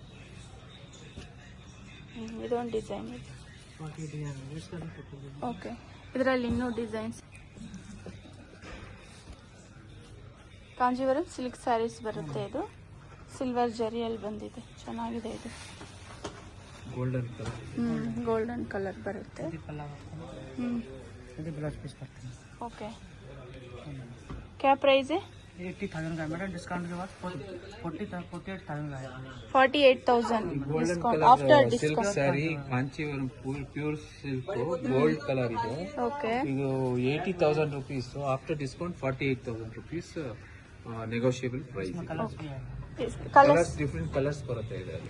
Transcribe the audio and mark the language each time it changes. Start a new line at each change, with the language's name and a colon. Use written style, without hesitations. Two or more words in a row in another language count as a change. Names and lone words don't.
Kannada: ಇದೊಂದು ಡಿಸೈನ್ ಇದೆ. ಓಕೆ ಇದರಲ್ಲಿ ಇನ್ನೂ ಡಿಸೈನ್ಸ್. ಕಾಂಜೀವರಂ
English: silk sarees
Kannada: ಬರುತ್ತೆ ಇದು. ಸಿಲ್ವರ್ ಜರಿಯಲ್ಲಿ ಬಂದಿದೆ, ಚೆನ್ನಾಗಿದೆ ಇದು.
English: golden colour. golden colour
Kannada: ಬರುತ್ತೆ.
Hindi: ओके क्या प्राइस है? 80,000 का मैडम, डिस्काउंट के बाद 48,000 का है. 48,000
Kannada: ಗೋಲ್ಡನ್
Hindi: डिस्काउंट
Kannada: ಕಲರ್
Hindi: आफ्टर
Kannada: ಸಿಲ್ಕ್
Hindi: डिस्काउंट.
English: saree Kanchivaram pure silk gold colour ಇದೆ.
Hindi: ओके
Kannada: ಇದು 80,000 ರೂಪೀಸ್.
English: after discount 48,000 rupees negotiable price.
Hindi: कलर्स
English: colours different colours
Kannada: ಬರುತ್ತೆ ಇದರಲ್ಲಿ.